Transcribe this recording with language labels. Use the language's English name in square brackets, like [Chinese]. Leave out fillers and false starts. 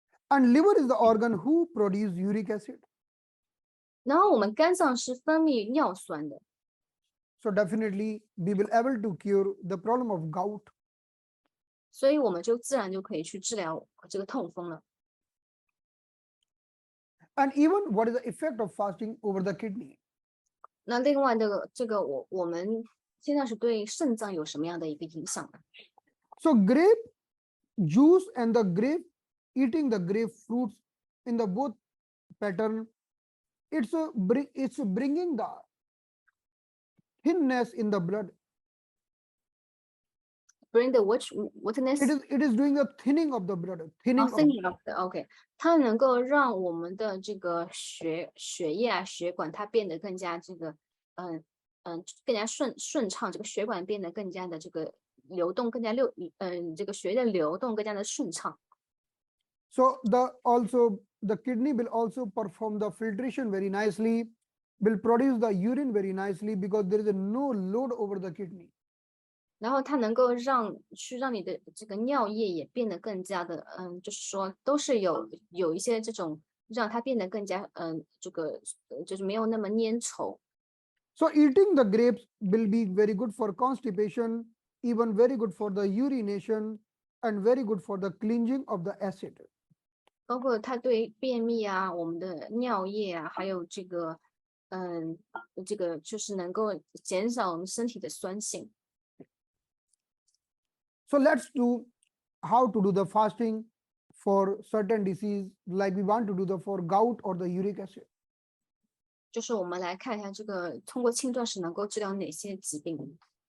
[English] And liver is the organ who produce uric acid. [Chinese] 然后我们肝脏是分泌尿酸的， [English] So definitely we will able to cure the problem of gout. [Chinese] 所以我们就自然就可以去治疗这个痛风了。 [English] And even what is the effect of fasting over the kidney? [Chinese] 那另外这个我们现在是对肾脏有什么样的一个影响呢？ [English] So grape juice and the grape eating the grape fruits in the both pattern, it's bringing the thinness in the blood. Bring the wetness. It is doing the thinning of the blood, thinning of thinning of the OK， [Chinese] 它能够让我们的这个血液啊血管它变得更加这个更加顺畅，这个血管变得更加的这个流动更加这个血液的流动更加的顺畅。 [English] So the kidney will also perform the filtration very nicely, will produce the urine very nicely because there is no load over the kidney. [Chinese] 然后它能够让你的这个尿液也变得更加的就是说都是有一些这种让它变得更加这个就是没有那么粘稠。 [English] So eating the grapes will be very good for constipation, even very good for the urination and very good for the cleansing of the acid. [Chinese] 包括它对便秘啊，我们的尿液啊，还有这个这个就是能够减少我们身体的酸性。 [English] So let's do how to do the fasting for certain disease, like we want to do the for gout or the uric acid. [Chinese] 就是我们来看一下这个通过轻断食能够治疗哪些疾病。